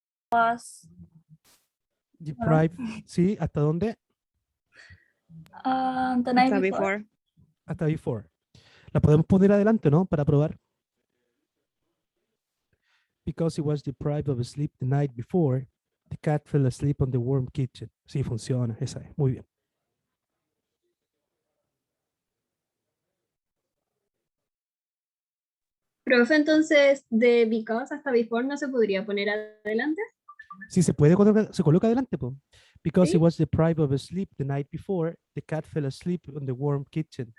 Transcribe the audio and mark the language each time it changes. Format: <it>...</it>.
<en>Was,</en> <es>Deprive. ¿Sí? ¿Hasta dónde?</es> <en>the night</en> <es>Hasta</es> <en>before. before.</en> <es>Hasta before. La podemos poner adelante, ¿no? Para probar.</es> <en>Because he was deprived of sleep the night before. The cat fell asleep on the warm kitchen.</en> <es>Sí, funciona, esa es. Muy bien. Profe, entonces, de because hasta before no se podría poner adelante, Sí, se puede colocar, se coloca adelante, po.</es> <en>Because he</en> <es>¿sí?</es> <en>was deprived of sleep the night before, the cat fell asleep on the warm kitchen.</en>